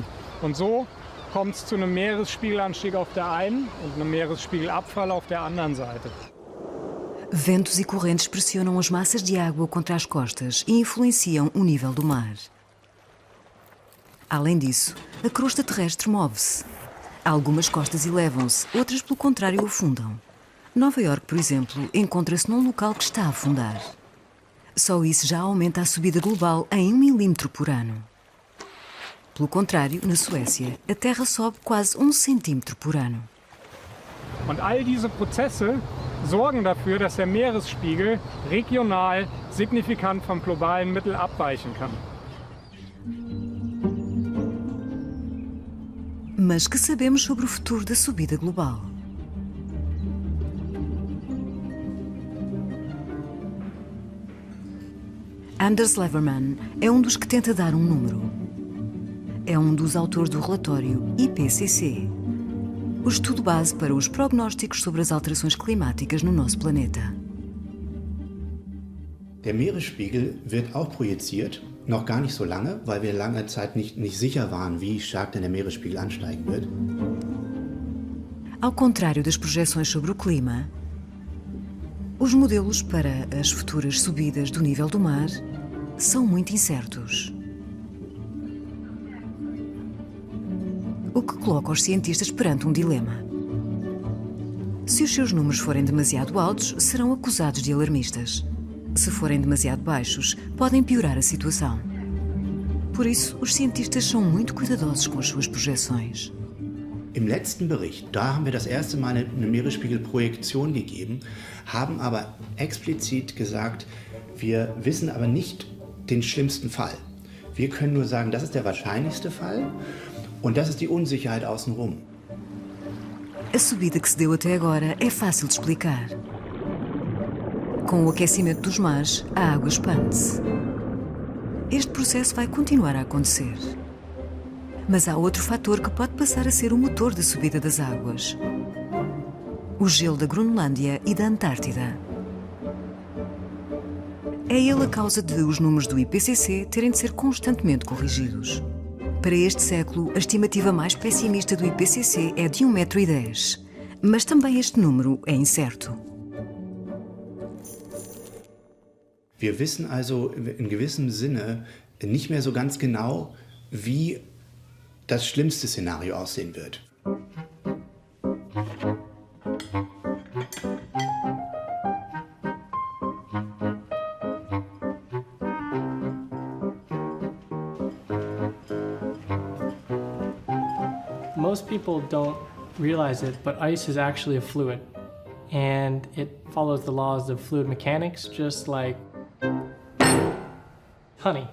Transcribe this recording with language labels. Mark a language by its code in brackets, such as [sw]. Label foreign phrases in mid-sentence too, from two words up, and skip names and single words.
[de] Und so kommt es zu einem Meeresspiegelanstieg auf der einen und einem Meeresspiegelabfall auf der anderen Seite. [pt] Ventos e correntes pressionam as massas de água contra as costas e influenciam o nível do mar. Além disso, a crosta terrestre move-se. Algumas costas elevam-se, outras, pelo contrário, afundam. Nova Iorque, por exemplo, encontra-se num local que está a afundar. Só isso já aumenta a subida global em 1 milímetro por ano. Pelo contrário, na Suécia, a Terra sobe quase 1 centímetro por ano. [de] Und all diese Prozesse sorgen dafür, dass der Meeresspiegel regional signifikant vom globalen Mittel abweichen kann. [pt] Mas que sabemos sobre o futuro da subida global? Anders Leverman é um dos que tenta dar um número. É um dos autores do relatório IPCC, o estudo base para os prognósticos sobre as alterações climáticas no nosso planeta. [de] Der Meeresspiegel wird auch projiziert, noch gar nicht so lange, weil wir lange Zeit nicht sicher waren, wie stark denn der Meeresspiegel ansteigen wird. [pt] Ao contrário das projeções sobre o clima, os modelos para as futuras subidas do nível do mar são muito incertos. O que coloca os cientistas perante um dilema. Se os seus números forem demasiado altos, serão acusados de alarmistas. Se forem demasiado baixos, podem piorar a situação. Por isso, os cientistas são muito cuidadosos com as suas projeções. [de] Im letzten Bericht, da haben wir das erste Mal eine Meeresspiegelprojektion gegeben, haben aber explizit gesagt, wir wissen aber nicht den schlimmsten Fall. Wir können nur sagen, das ist der wahrscheinlichste Fall und das ist die Unsicherheit außenrum. [pt] A subida que se deu até agora é fácil de explicar. Com o aquecimento dos mares, a água expande-se. Este processo vai continuar a acontecer. Mas há outro fator que pode passar a ser o motor da subida das águas: o gelo da Groenlândia e da Antártida. É ele a causa de os números do IPCC terem de ser constantemente corrigidos. Para este século, a estimativa mais pessimista do IPCC é de 1,10 m, mas também este número é incerto. [de] Wir wissen also in gewissem Sinne nicht mehr so ganz genau, wie das schlimmste Szenario aussehen wird. [en] Most people don't realize it, but ice is actually a fluid, and it follows the laws of fluid mechanics, just like honey.